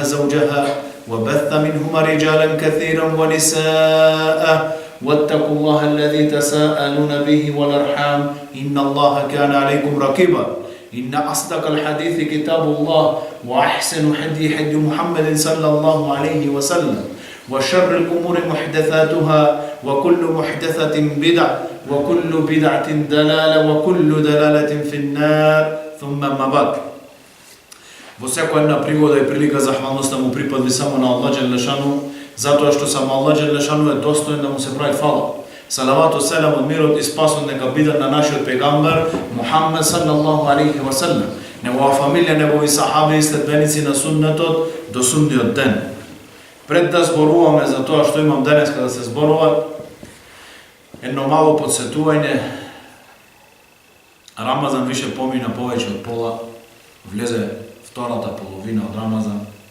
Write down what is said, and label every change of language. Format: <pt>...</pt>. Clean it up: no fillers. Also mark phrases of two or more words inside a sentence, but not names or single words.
<ar>زوجها وبث منهما رجالا كثيرا ونساء واتقوا الله الذي تساءلون به والأرحام إن الله كان عليكم رقيبا إن أصدق الحديث كتاب الله وأحسن حدي محمد صلى الله عليه وسلم وشر الأمور محدثاتها وكل محدثة بدعة وكل بدعة دلالة وكل دلالة في النار ثم ما بعد.</ar> <mk>Во секоја една пригода и прилика захвалноста му припадви само на</mk> <ar>الله جل شأنه,</ar> <mk>затоа што само</mk> <ar>الله جل شأنه</ar> <mk>е достоен да му се прави фала. Салавату селам од мирот и спасот нека биде на нашиот пегамбер Мухаммед</mk> <ar>صلى الله عليه وسلم,</ar> <mk>негова фамилија, негови сахаби и следбеници на суннетот до судниот ден. Пред да зборуваме за тоа што имам денеска да се зборува, едно мало подсетување. Рамазан више помина повеќе од пола, влезе втората половина од Рамазан.</mk>